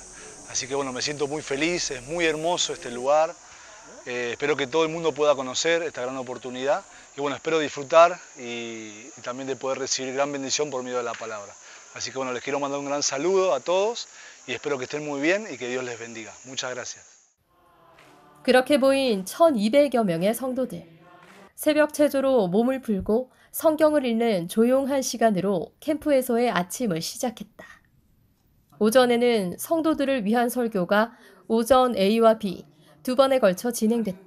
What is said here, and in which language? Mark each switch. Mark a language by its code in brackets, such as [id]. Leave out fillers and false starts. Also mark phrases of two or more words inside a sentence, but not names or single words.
[es] Así que bueno, me siento muy feliz, es muy hermoso este lugar, espero que todo el mundo pueda conocer esta gran oportunidad y bueno, espero disfrutar y también de poder recibir gran bendición por medio de la palabra. Así que bueno, les quiero mandar un gran saludo a todos y espero que estén muy bien y que Dios les bendiga. Muchas gracias. [ko] 그렇게 모인 1,200여 명의 성도들. 새벽 체조로 몸을 풀고 성경을 읽는 조용한 시간으로 캠프에서의 아침을 시작했다. 오전에는 성도들을 위한 설교가 오전 A와 B 두 번에 걸쳐 진행됐다.